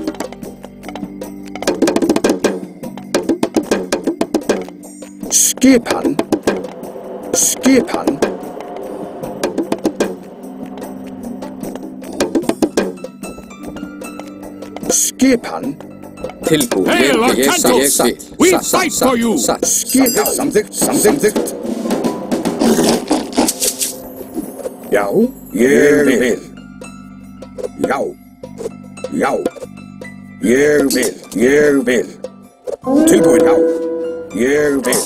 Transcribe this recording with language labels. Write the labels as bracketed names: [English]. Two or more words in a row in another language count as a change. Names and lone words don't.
[Icelandic] Skipan. Tilbúin. [English] Hail our cantles! We fight for you! [Icelandic] Skipan. Samþykkt. Já, ég vil. Já. Ég vil. Tilbúin. Já. Ég vil.